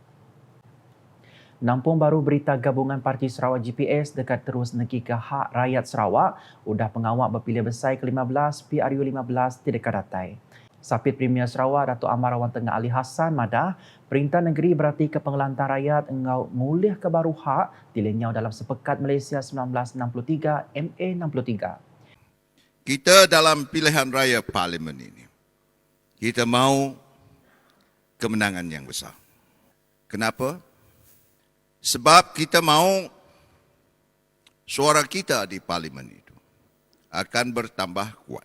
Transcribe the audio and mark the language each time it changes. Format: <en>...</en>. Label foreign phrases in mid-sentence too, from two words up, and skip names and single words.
<iba>Nampung baru berita gabungan Parti Sarawak GPS dekat terus negi ke hak rakyat Sarawak, udah pengawak berpilih besar ke-15 PRU15 di dekat datai. Sapit Premier Sarawak Datuk Amar Awan Tengah Ali Hassan madah Perintah Negeri berarti ke pengelantar rakyat engau ngulih ke baru hak dilenyau dalam Sepekat Malaysia 1963 MA63.</iba> <ms>Kita dalam pilihan raya parlimen ini, kita mahu kemenangan yang besar. Kenapa? Sebab kita mahu suara kita di parlimen itu akan bertambah kuat.</ms>